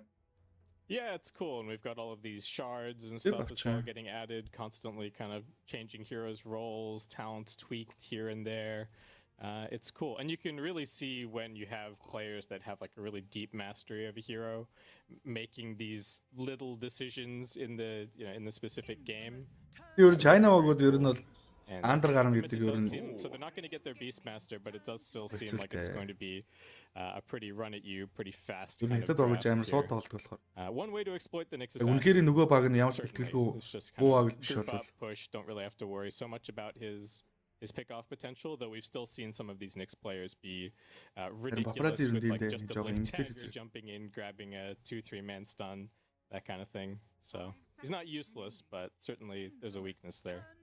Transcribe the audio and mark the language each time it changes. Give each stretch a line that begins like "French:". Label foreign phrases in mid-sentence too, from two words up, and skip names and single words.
English: Yeah, it's cool, and we've got all of these shards and stuff as well getting added, constantly kind of changing heroes' roles, talents tweaked here and there. It's cool, and you can really see when you have players that have like a really deep mastery of a hero, making these little decisions in the specific game.
Mongolian: Андер гарна гэдэг ер нь
English: so they're not going to get their Beastmaster, but it does still seem like it's going to be a pretty run at you, pretty fast kind of one way to exploit the Nexus
Mongolian: үнэхээр нөгөө баг нь ямар бэлтгэлгүй
English: push, don't really have to worry so much about his pick-off potential, though we've still seen some of these Nyx players be ridiculous with like just a blink dagger jumping in, grabbing a 2-3 man stun, that kind of thing. So he's not useless, but certainly there's a weakness there.